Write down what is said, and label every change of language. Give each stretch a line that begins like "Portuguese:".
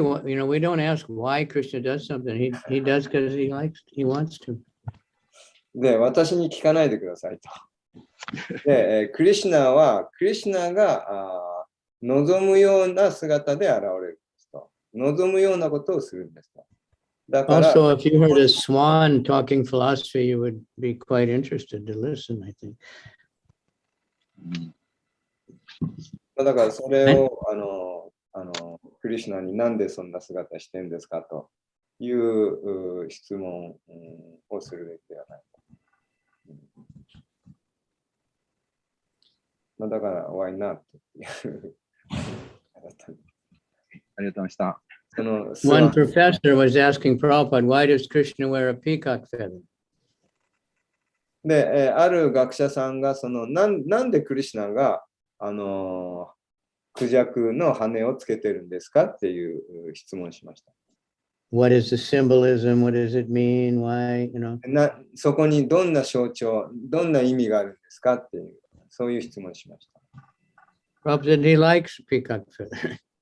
English: We don't ask why Krishna does something. He does because he wants to.
Japanese: で、私に聞かないでくださいと。で、クリシュナが望むような姿で現れるんですと。望むようなことをするんですと。だから、
English: Also, if you heard a swan talking philosophy, you would be quite interested to listen, I think.
Japanese: だからそれをクリシュナになんでそんな姿してるんですかという質問をするべきではない。だから、
English: why not?
Japanese: っていうありがとうございました。
English: One professor was asking Prabhupada, why does Krishna wear a peacock feather?
Japanese: で、ある学者さんがなんでクリシュナがクジャクの羽をつけてるんですかっていう質問をしました。
English: What is the symbolism? What does it mean? Why?
Japanese: そこにどんな象徴、どんな意味があるんですかっていう、そういう質問をしました。
English: Prabhupada, he likes peacock feather.